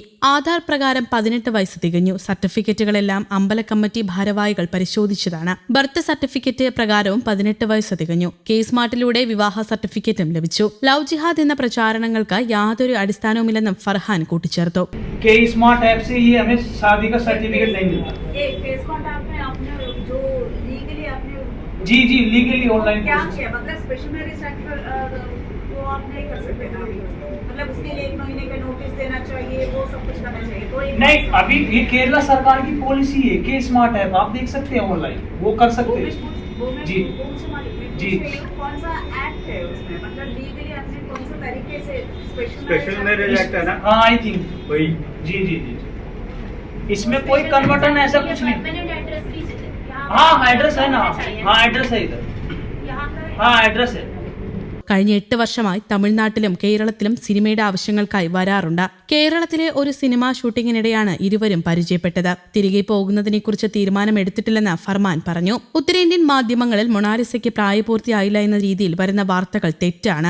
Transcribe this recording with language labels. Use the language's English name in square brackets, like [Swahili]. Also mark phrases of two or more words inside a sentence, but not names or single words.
[Malayalam] ആധാർ പ്രകാരം 18 വയസ്സ് തികഞ്ഞു. സർട്ടിഫിക്കറ്റുകളെല്ലാം അമ്പല കമ്മിറ്റി ഭാരവാഹികൾ പരിശോധിച്ചതാണ്. ബർത്ത് സർട്ടിഫിക്കറ്റ് പ്രകാരവും 18 വയസ്സ് തികഞ്ഞു. കേസ്മാർട്ടിലൂടെ വിവാഹ സർട്ടിഫിക്കറ്റും ലഭിച്ചു. ലവ് ജിഹാദ് എന്ന പ്രചാരണങ്ങൾക്ക് യാതൊരു അടിസ്ഥാനവുമില്ലെന്നും ഫർഹാൻ കൂട്ടിച്ചേർത്തു. [Hindi] जी जी [English] legally online [Hindi] क्या किया मतलब स्पेशल मैरिज एक्ट वो आप नहीं कर सकते ना मतलब उसके लिए 1 महीने का नोटिस देना चाहिए वो सब कुछ करना चाहिए तो नहीं अभी ये केरला सरकार की पॉलिसी है के स्मार्ट ऐप आप देख सकते हैं ऑनलाइन वो कर सकते हैं जी जी कौन सा एक्ट है उसमें मतलब लीगली आपने कौन सा तरीके से स्पेशल मैरिज एक्ट है ना [English] हाँ I think [Hindi] वही जी जी जी इसमें कोई कन्वर्टन ऐसा कुछ नहीं हाँ एड्रेस है ना हाँ एड्रेस है इधर हाँ एड्रेस है. [Malayalam] കഴിഞ്ഞ 8 വർഷമായി തമിഴ്നാട്ടിലും കേരളത്തിലും സിനിമയുടെ ആവശ്യങ്ങൾക്കായി വരാറുണ്ട്. കേരളത്തിലെ ഒരു സിനിമാ ഷൂട്ടിങ്ങിനിടെയാണ് ഇരുവരും പരിചയപ്പെട്ടത്. തിരികെ പോകുന്നതിനെക്കുറിച്ച് തീരുമാനമെടുത്തിട്ടില്ലെന്ന് ഫർമാൻ പറഞ്ഞു. ഉത്തരേന്ത്യൻ മാധ്യമങ്ങളിൽ മൊണാലിസയ്ക്ക് പ്രായപൂർത്തിയായില്ല എന്ന രീതിയിൽ വരുന്ന വാർത്തകൾ തെറ്റാണ്.